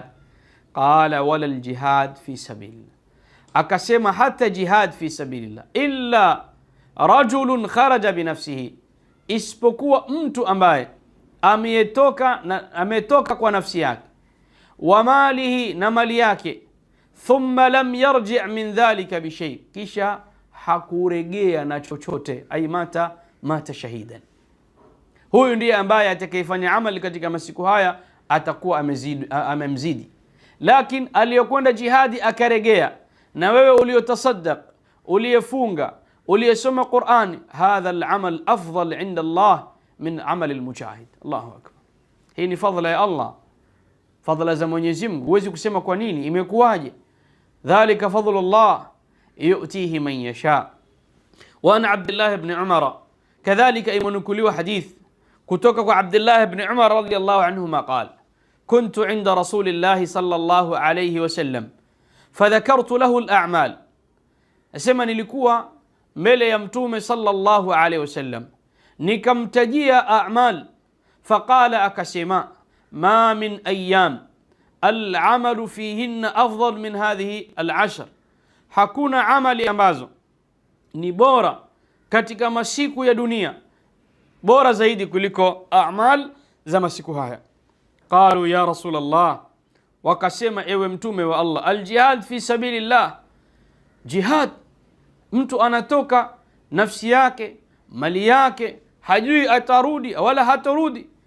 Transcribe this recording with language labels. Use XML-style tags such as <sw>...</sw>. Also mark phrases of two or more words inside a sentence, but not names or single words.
<ar>قال ولا الجهاد في سبيل الله,</ar> <sw>akasema hata jihad fi sabilillah,</sw> <ar>إلا رجل خرج بنفسه,</ar> <sw>isipokuwa mtu ambaye ametoka kwa nafsi yake,</sw> <ar>وماله,</ar> <sw>na mali yake,</sw> <ar>ثم لم يرجع من ذلك بشيء,</ar> <sw>kisha hakuregea na chochote,</sw> <ar>أي مات شهيدا.</ar> <sw>Huyu ndiye ambaye atakayefanya amali katika masiku haya atakuwa amemzidi. Lakini aliyokwenda jihadi akaregea, na wewe uliotasaddaq, uliyefunga, uliyesoma Qur'ani,</sw> <ar>هذا العمل أفضل عند الله من عمل المجاهد الله أكبر.</ar> <sw>Hii ni fadhila ya Allah, fadhila za Mwenyezi Mungu. Huwezi kusema kwa nini, imekuwaje?</sw> <ar>ذلك فضل الله يؤتيه من يشاء. وعن عبد الله بن عمر,</ar> <sw>kadhalika imenukuliwa hadith kutoka kwa</sw> <ar>Abdullah ibn Umar رضي الله عنهما قال كنت عند رسول الله صلى الله عليه وسلم فذكرت له الأعمال.</ar> <sw>Asema nilikuwa mbele ya Mtume</sw> <ar>صلى الله عليه وسلم</ar> <sw>nikamtajia a'mal, faqala, akasema,</sw> <ar>ما من أيام العمل فيهن أفضل من هذه العشر,</ar> <sw>hakuna amali ambazo ni bora katika masiku ya dunia bora zaidi kuliko a'mal za masiku haya.</sw> <ar>قالوا يا رسول الله,</ar> <sw>wakasema ewe Mtume wa Allah,</sw> <ar>الجهاد في سبيل الله,</ar> <sw>jihad, mtu anatoka nafsi yake, mali yake, hajui atarudi wala hatarudi.</sw>